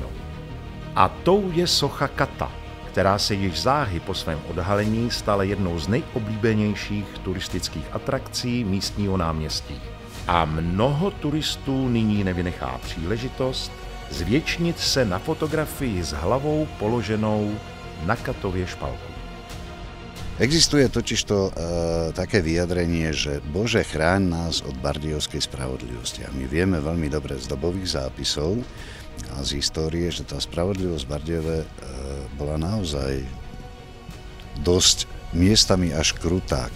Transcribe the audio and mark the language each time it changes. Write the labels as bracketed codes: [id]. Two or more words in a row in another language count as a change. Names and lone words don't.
[cs] A tou je socha kata, která se již záhy po svém odhalení stala jednou z nejoblíbenějších turistických atrakcí místního náměstí. A mnoho turistů nyní nevynechá příležitost zvětšnit se na fotografii s hlavou položenou na katově špalku. [sk] Existuje totižto také vyjadrenie, že Bože, chráň nás od bardejovskej spravodlivosti. A my vieme veľmi dobre z dobových zápisov a z histórie, že tá spravodlivosť Bardejove bola naozaj dosť miestami až krutá.